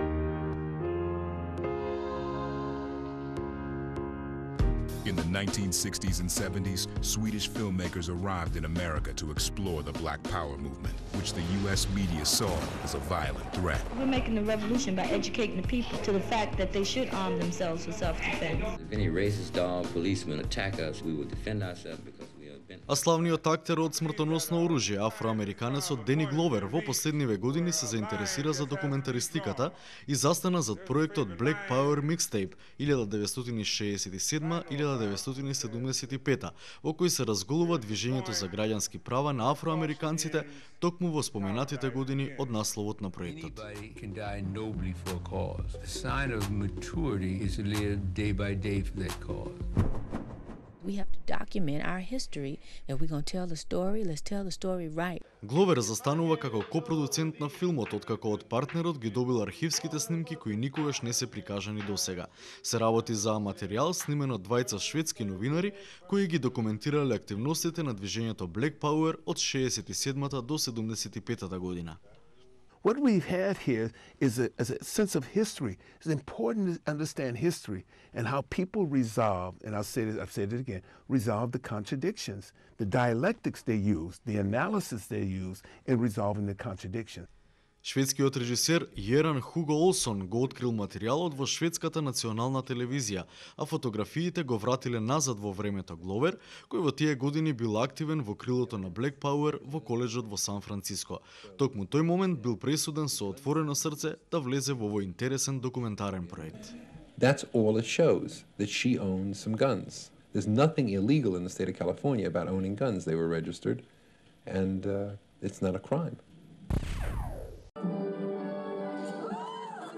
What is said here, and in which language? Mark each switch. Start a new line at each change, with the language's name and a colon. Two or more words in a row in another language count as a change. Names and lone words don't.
English: In the 1960s and 70s, Swedish filmmakers arrived in America to explore the Black Power movement, which the U.S. media saw as a violent threat. We're making a revolution by educating the people to the fact that they should arm themselves for self-defense. If any racist dog policemen attack us, we will defend ourselves because we have been...
Macedonian: А славниот актер од смртоносно оружје, афроамериканецот Дени Гловер, во последниве години се заинтересира за документаристиката и застана зад проектот Black Power Mixtape 1967-1975, во кој се разголува движењето за граѓански права на афроамериканците токму во споменатите години од насловот на проектот.
English: We have to document our history. If we're going to tell the story, let's tell the story right.
Macedonian: Гловер застанува како копродуцент на филмот, откако од партнерот ги добил архивските снимки кои никогаш не се прикажани досега. Се работи за материјал снимен од двајца шведски новинари кои ги документирале активностите на движењето Black Power од 67-та до 75-та година.
English: What we've had here is a sense of history. It's important to understand history and how people resolve, and I've said it again, resolve the contradictions, the dialectics they use, the analysis they use in resolving the contradictions.
Macedonian: Шведскиот режисер Јеран Хуго Олсон го открил материјалот во шведската национална телевизија, а фотографиите го вратиле назад во времето Гловер, кој во тие години бил активен во крилото на Black Power во коледжот во Сан Франциско. Токму тој момент бил пресуден со отворено срце да влезе во овој интересен документарен проект.
English: That's all it shows, that she owned some guns. There's nothing illegal in the state of California about owning guns. They were registered, and it's not a crime.